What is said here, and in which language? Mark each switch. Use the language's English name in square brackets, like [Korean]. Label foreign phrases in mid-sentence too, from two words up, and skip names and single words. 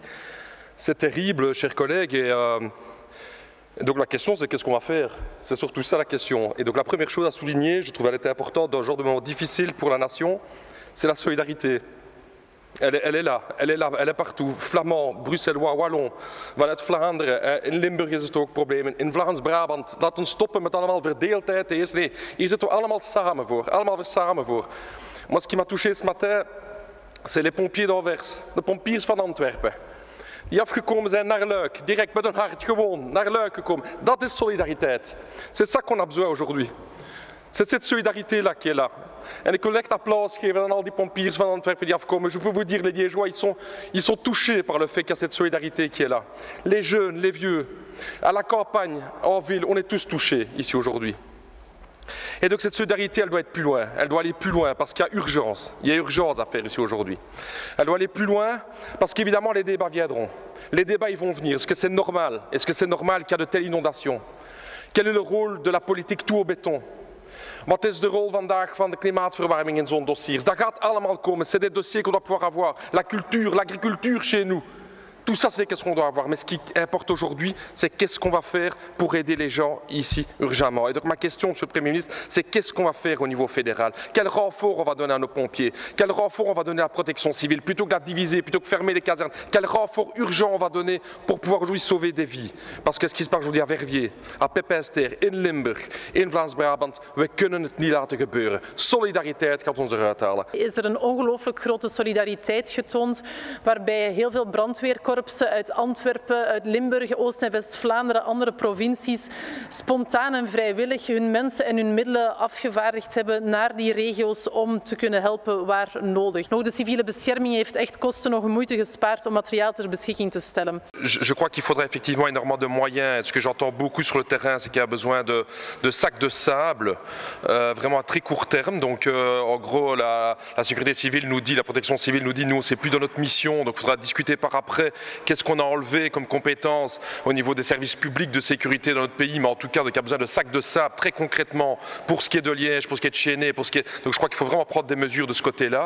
[French] C'est terrible, chers collègues, et donc la question c'est qu'est-ce qu'on va faire? C'est surtout ça la question. Et donc la première chose à souligner, je trouve qu'elle était importante dans un genre de moment difficile pour la nation, c'est la solidarité. Elle est là, elle est partout. Flamand, Bruxellois, Wallon, [Dutch] vanuit Vlaanderen, in Limburg is het ook problemen, in Vlaams-Brabant. Laat ons stoppen met allemaal verdeeldheid. Nee, hier zitten we allemaal samen voor. [French] Moi, ce qui m'a touché ce matin, c'est les pompiers d'Anvers, [Dutch] de pompiers van Antwerpen. Die afgekomen zijn naar Luik, direct met hun hart gewoon naar Luik gekomen. Dat is solidariteit. [French] C'est ça qu'on a besoin aujourd'hui. C'est cette solidarité-là qui est là. [Dutch] En ik wil echt applaus geven aan al die pompiers van Antwerpen die afkomen. [French] Je peux vous dire, les Liégeois, ils sont touchés par le fait qu'il y a cette solidarité qui est là. Les jeunes, les vieux, à la campagne, en ville, on est tous touchés ici aujourd'hui. Et donc cette solidarité, elle doit être plus loin. Elle doit aller plus loin parce qu'il y a urgence. Il y a urgence à faire ici aujourd'hui. Elle doit aller plus loin parce qu'évidemment les débats viendront. Les débats, ils vont venir. Est-ce que c'est normal? Est-ce que c'est normal qu'il y a de telles inondations? Quel est le rôle de la politique tout au béton? [Dutch] Wat is de rol vandaag van de klimaatverwarming in zo'n dossier? Dat gaat allemaal komen. [French] C'est des dossiers qu'on doit pouvoir avoir. La culture, l'agriculture chez nous. Tout ça, c'est qu'est-ce qu'on doit avoir. Mais ce qui importe aujourd'hui, c'est qu'est-ce qu'on va faire pour aider les gens ici urgemment. Et donc ma question, Monsieur le Premier ministre, c'est qu'est-ce qu'on va faire au niveau fédéral? Quel renfort on va donner à nos pompiers? Quel renfort on va donner à la protection civile? Plutôt que de la diviser, plutôt que de fermer les casernes, quel renfort urgent on va donner pour pouvoir aujourd'hui sauver des vies? Parce que ce qui se passe aujourd'hui à Verviers, à Pépinster, [Dutch] in Limburg, in Vlaams-Brabant, we kunnen het niet laten gebeuren. Solidariteit gaat ons eruit halen. Is er een ongelooflijk grote solidariteit getoond, waarbij heel veel brandweerkorpsen uit Antwerpen, uit Limburg, Oost- en West-Vlaanderen, andere provincies, spontaan en vrijwillig hun mensen en hun middelen afgevaardigd hebben naar die regio's om te kunnen helpen waar nodig. Nog de civiele bescherming heeft echt kosten nog moeite gespaard om materiaal ter beschikking te stellen. [French] Je crois qu'il faudrait effectivement énormément de moyens. Ce que j'entends beaucoup sur le terrain, c'est qu'il y a besoin de sacs de sable, vraiment à très court terme. Donc en gros, la sécurité civile nous dit, la protection civile nous dit, nous c'est plus dans notre mission, donc il faudra discuter par après. Qu'est-ce qu'on a enlevé comme compétences au niveau des services publics de sécurité dans notre pays, mais en tout cas, il y a besoin de sacs de sable très concrètement pour ce qui est de Liège, pour ce qui est de Chénet, donc je crois qu'il faut vraiment prendre des mesures de ce côté-là.